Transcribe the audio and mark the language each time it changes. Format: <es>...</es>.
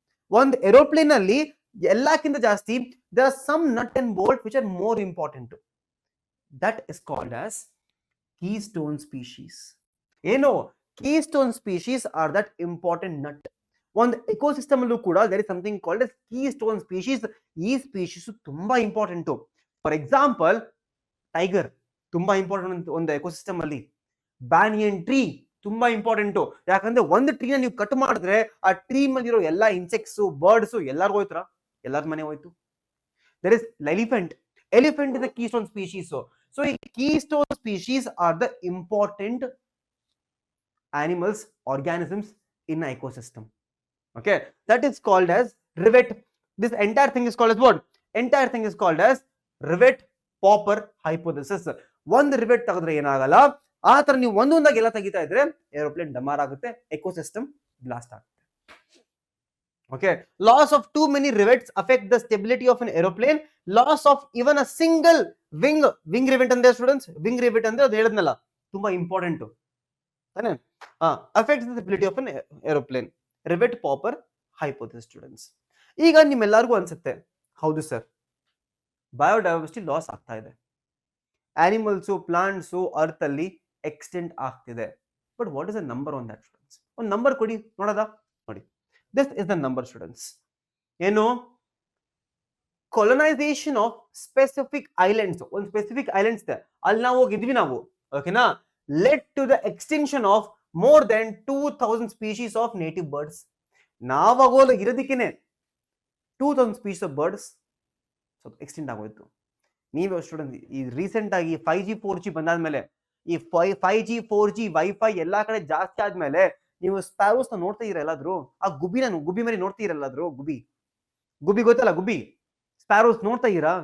<kn>ಒಂದು ಏರೋಪ್ಲೇನ್ ಅಲ್ಲಿ ಎಲ್ಲಕ್ಕಿಂತ ಜಾಸ್ತಿ</kn> <en>there are some nut and bolt which are more important. That is called as keystone species. ಏನು? keystone species are that important nut.</en> <kn>ಒಂದು ecosystem ಅಲ್ಲೂ ಕೂಡ</kn> <en>there is something called as keystone species.</en> <kn>ಈ species ತುಂಬಾ important.</kn> <en>for example,</en> <kn>tiger ತುಂಬಾ important ಒಂದು ecosystem ಅಲ್ಲಿ. Banyan tree ತುಂಬಾ ಇಂಪಾರ್ಟೆಂಟ್. ಯಾಕಂದ್ರೆ ಒಂದು ಟ್ರೀನ ನೀವು ಕಟ್ ಮಾಡಿದ್ರೆ ಆ ಟ್ರೀ ಮೇಲೆ ಇರೋ ಎಲ್ಲಾ ಇನ್ಸೆಕ್ಟ್ಸ್, ಬರ್ಡ್ಸ್ ಎಲ್ಲಾರ್ಗು ಹೋಯ್ತಾರ, ಎಲ್ಲಾರ ಮನೆ ಹೋಯ್ತು.</kn> <en>There is elephant. Elephant is a keystone species. So keystone species are the important animals, organisms in an ecosystem. Okay, that is called as rivet. This entire thing is called as what? Entire thing is called as rivet popper hypothesis.</en> <kn>ಒಂದು rivet ತೆಗೆದ್ರೆ ಏನಾಗಲ್ಲ, ಆ ತರ ನೀವು ಒಂದೊಂದಾಗಿ ಎಲ್ಲ ತೆಗಿತಾ ಇದ್ರೆ ಏರೋಪ್ಲೇನ್ ಡಮಾರ್ ಆಗುತ್ತೆ, ಎಕೋಸಿಸ್ಟಮ್ ಬ್ಲಾಸ್ಟ್ ಆಗುತ್ತೆ.</kn> <en>Okay, loss of too many rivets affect the stability of an aeroplane. Loss of even a single wing rivet and their students, wing rivet</en> <kn>ಅಂದ್ರೆ ಅದು ಹೇಳಿದ್ನಲ್ಲ ತುಂಬಾ ಇಂಪಾರ್ಟೆಂಟ್ ತಾನೆ.</kn> <en>affects the stability of an aeroplane. Rivet popper hypothesis students.</en> <kn>ಈಗ ನಿಮ್ಮೆಲ್ಲರಿಗೂ ಅನ್ಸುತ್ತೆ, ಹೌದು sir, biodiversity loss ಆಗ್ತಾ ಇದೆ, ಆನಿಮಲ್ಸು, ಪ್ಲಾಂಟ್ಸು ಅರ್ತ್ ಅಲ್ಲಿ ಎಕ್ಸ್ಟೆಂಟ್ ಆಗ್ತಿದೆ.</kn> <en>But what is the number on that students?</en> <kn>ಒಂದು ನಂಬರ್ ಕೊಡಿ ನೋಡೋದಾ? ನೋಡಿ,</kn> <en>this is the number students. ಏನು? colonization of specific islands.</en> <kn>ಒಂದು ಸ್ಪೆಸಿಫಿಕ್ ಐಲ್ಯಾಂಡ್ಸ್ ಇದೆ, ಅಲ್ಲಿ ನಾವು ಹೋಗಿದ್ವಿ ನಾವು, ಓಕೆನಾ,</kn> <en>led to the extinction of more than 2000 species of native birds.</en> <kn>ನಾವಾಗೋದು ಇರೋದಕ್ಕೇನೆ</kn> <en>2000 species of birds</en> <kn>extent ಆಗೋಯ್ತು. ನೀವು ಸ್ಟೂಡೆಂಟ್ ಈ ರೀಸೆಂಟ್ ಆಗಿ 5G 4G ಬಂದಾದ್ಮೇಲೆ, ಈ 5G 4G ವೈಫೈ ಎಲ್ಲಾ ಕಡೆ ಜಾಸ್ತಿ ಆದ್ಮೇಲೆ ನೀವು ಸ್ಪ್ಯಾರೋಸ್ ನೋಡ್ತಾ ಇರ ಎಲ್ಲಾದ್ರು? ಆ ಗುಬ್ಬಿ ಮರಿ ನೋಡ್ತಾ ಇರಲ್ಲಾದ್ರು? ಗುಬ್ಬಿ ಗೊತ್ತಲ್ಲ, ಗುಬ್ಬಿ ಸ್ಪ್ಯಾರೋಸ್ ನೋಡ್ತಾ ಇರಾ?</kn>